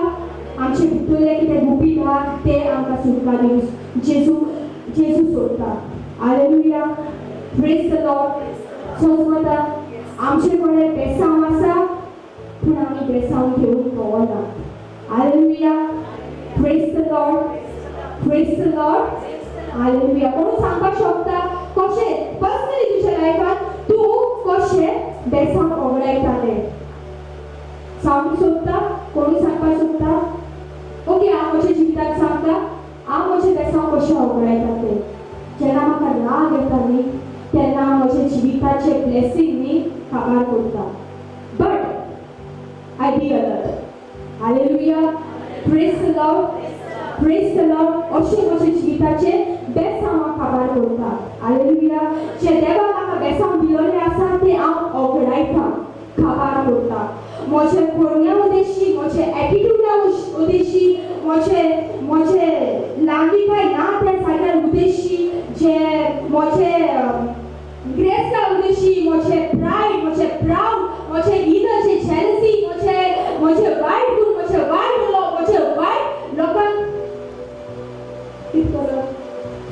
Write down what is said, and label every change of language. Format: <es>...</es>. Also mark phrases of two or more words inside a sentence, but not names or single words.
<kok>आमचे भितरले कितें गुपीत आहा ते आमकां सुटका दिवंक जेजू सोदता.</kok> <en>Hallelujah. Praise the Lord. सोजवता आमचे कडेन बेसांव आसा पूण आमी बेसांव घेवंक कळना. हालेलुया. Praise the Lord. Praise the Lord. हालेलुया.</en> <kok>कोण सांगपाक शकता कशें पर्सनली तुज्या लायफान तूं कशें बेसांव ओगडायता तें? सांगूंक सोदता? कोणी सांगपाक सोदता? ओके, हांव म्हज्या जिविताक सांगता हांव म्हजें बेसांव कशें ओगडायता तें. जेन्ना म्हाका राग येता न्ही तेन्ना हांव म्हज्या जिविताचे ब्लेसिंग न्ही काबार करता.</kok> <en>But I be alert. Hallelujah. Praise the Lord. Praise the Lord.</en> <kok>अशें म्हज्या जिविताचे बेसांव हांव काबार करता.</kok> <en>हालेलुया.</en> <kok>जे देवान म्हाका बेसांव दिलोले आसा ते हांव ओगडायता, काबार करता. म्हजे करण्या उद्देशी, म्हजे एटिट्यूडा उद्देशी, म्हजे लागींकाय ना त्या सायडा उद्देशी, जे म्हजे ग्रेसा उद्देशी, म्हजे प्राइड, म्हजे प्राउड, म्हजे इनर जे जेलसी, म्हजे वायट गुण, म्हजे वायट लोक, म्हजे वायट लोकांक कितें करप?</kok>